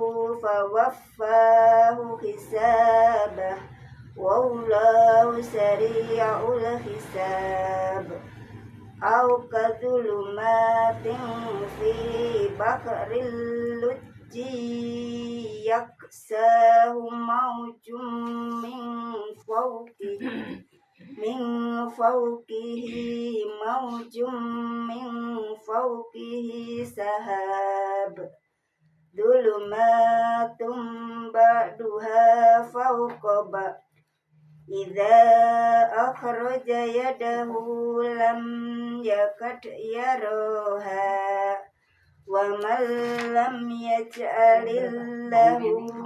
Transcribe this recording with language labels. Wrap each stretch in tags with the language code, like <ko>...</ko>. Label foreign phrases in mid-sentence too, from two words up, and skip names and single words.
<ar>فوفاه حسابه والله سريع الحساب أو كظلمات في بحر اللجي يغشاه موج من من فوقه موج من فوقه سحاب ظلمات بعضها فوق بعض إذا أخرج يده لم يكد يراها ومن لم يجعل الله</ar>